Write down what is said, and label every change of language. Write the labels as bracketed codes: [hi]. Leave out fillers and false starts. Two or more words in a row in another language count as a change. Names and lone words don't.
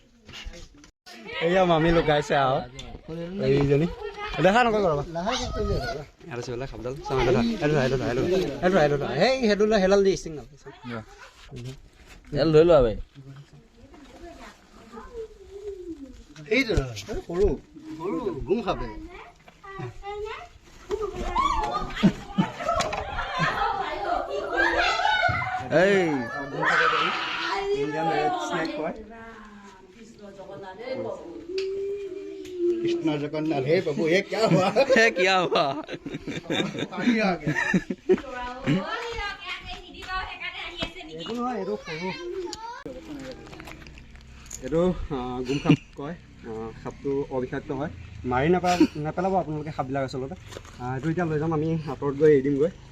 [as] এয়া মামী লুকাইছে আৰু এইজনী দেখা নকয় ৰ'বা। আৰু বোলে সাপডাল সেইডাল দি ষ্টিং ধৰি লোৱা ভাই সৰু গুম খাবে। [hi] कृष्णा जगन्नाथ हे बाबू ये क्या हुआ? क्या हुआ? पानी आ गया। [as] এইটো গুম সাপ কয়। সাপটো অবিষাক্ত হয়, মাৰি নেপেলাব আপোনালোকে সাপবিলাক আচলতে। এইটো এতিয়া লৈ যাম, আমি আঁতৰত গৈ এৰি দিমগৈ।